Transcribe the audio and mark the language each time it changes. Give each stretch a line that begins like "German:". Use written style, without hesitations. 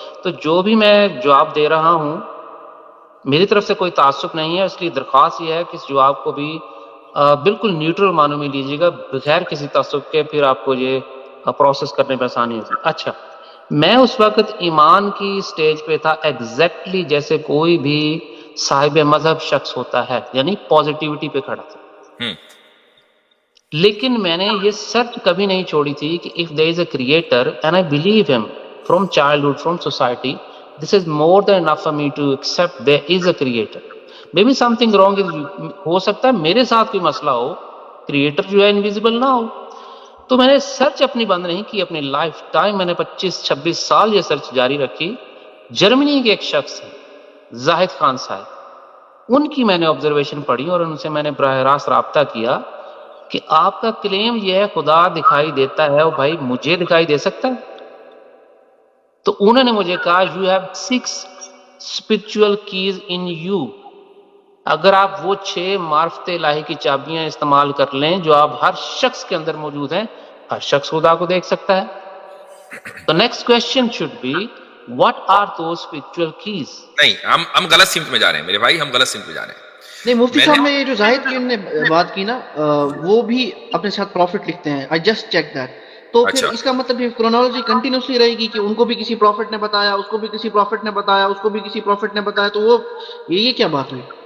Urdu: تو جو بھی میں جواب دے رہا ہوں میری طرف سے کوئی تعصب نہیں ہے, اس لیے درخواست یہ ہے کہ اس جواب کو بھی بالکل نیوٹرل معنوں میں لیجیے گا, بغیر کسی تعصب کے, پھر آپ کو یہ پروسیس کرنے میں آسانی ہوگی. اچھا, میں اس وقت ایمان کی سٹیج پہ تھا ایگزیکٹلی جیسے کوئی بھی صاحب مذہب شخص ہوتا ہے, یعنی پازیٹیوٹی پہ کھڑا تھا. لیکن میں نے یہ سرچ کبھی نہیں چھوڑی تھی کہ
English: if there is a creator and I believe him from childhood, from society, this is more than enough for me to accept there is a creator. Maybe something wrong is,
Urdu: ہو سکتا ہے میرے ساتھ کوئی مسئلہ ہو, کریٹر جو ہے invisible نہ ہو. تو میں نے سرچ اپنی بند نہیں کی, اپنی لائف ٹائم میں نے 25-26 سال یہ سرچ جاری رکھی. جرمنی کے ایک شخص ہیں زاہد خان صاحب, ان کی میں نے آبزرویشن پڑھی اور ان سے میں نے براہ راست رابطہ کیا کہ آپ کا کلیم یہ ہے خدا دکھائی دیتا ہے, اور بھائی مجھے دکھائی دے سکتا ہے؟ تو انہوں نے مجھے کہا
English: you have 6 spiritual keys in you.
Urdu: اگر آپ وہ 6 معرفت الہی کی چابیاں استعمال کر لیں جو آپ ہر شخص کے اندر موجود ہیں, ہر شخص خدا کو دیکھ سکتا ہے.
English: The next question should be what are those spiritual keys?
Urdu: نہیں, ہم غلط سمت میں جا رہے ہیں میرے بھائی, ہم غلط سمت میں جا رہے ہیں. نہیں مفتی صاحب, میں یہ جو زاہد کی انہوں نے بات کی نا, وہ بھی اپنے ساتھ پروفٹ لکھتے ہیں.
English: I just checked that.
Urdu: تو پھر اس کا مطلب یہ کرونالوجی کنٹینیوسلی رہے گی کہ ان کو بھی کسی پروفٹ نے بتایا, اس کو بھی کسی پروفٹ نے بتایا, اس کو بھی کسی پروفٹ نے بتایا, تو وہ یہ کیا بات ہوئی؟